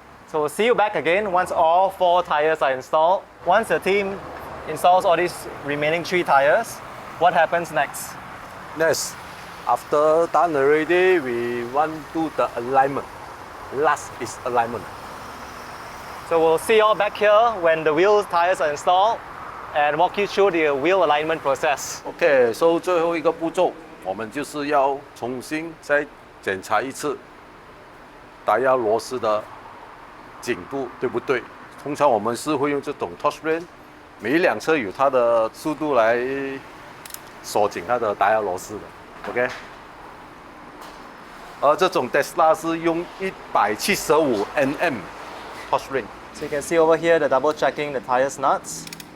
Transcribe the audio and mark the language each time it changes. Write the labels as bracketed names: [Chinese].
[English] So we'll see you back again once all 4 tires are installed. Once the team installs all these remaining 3 tires, what happens next? Next, after done already, we want to do the alignment. Last is alignment. So we'll see you all back here when the wheel tires are installed and walk you through the wheel alignment process. [Chinese] OK， 所以最后一个步骤，我们就是要重新再检查一次胎压螺丝的紧度对不对？通常我们是会用这种 touch ring， 每一辆车有它的速度来锁紧它的胎压螺丝的。OK。而这种 Tesla 是用175 Nm torque ring。 [English] So you can see over here the double checking the tires nuts.